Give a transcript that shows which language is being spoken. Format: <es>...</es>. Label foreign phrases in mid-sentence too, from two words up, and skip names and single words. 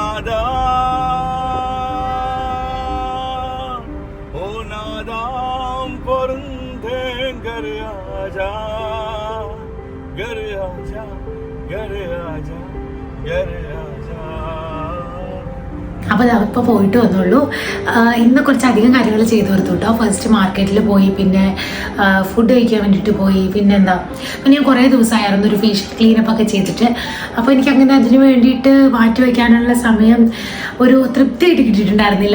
<hi>नादाम परंदे घर आजा घर आजा घर आजा घर आजा.</hi> <ml>അപ്പോൾ അതിപ്പോൾ പോയിട്ട് വന്നുള്ളൂ. ഇന്ന് കുറച്ചധികം കാര്യങ്ങൾ ചെയ്തു കൊടുത്തു കേട്ടോ. ഫസ്റ്റ് മാർക്കറ്റിൽ പോയി, പിന്നെ ഫുഡ് കഴിക്കാൻ വേണ്ടിയിട്ട് പോയി, പിന്നെ ഞാൻ കുറേ ദിവസമായിരുന്നു ഒരു</ml> <en>facial cleanup</en> <ml>ഒക്കെ ചെയ്തിട്ട്. അപ്പോൾ എനിക്കങ്ങനെ അതിന് വേണ്ടിയിട്ട് മാറ്റി വയ്ക്കാനുള്ള സമയം ഒരു തൃപ്തിയായിട്ട് കിട്ടിയിട്ടുണ്ടായിരുന്നില്ല.</ml>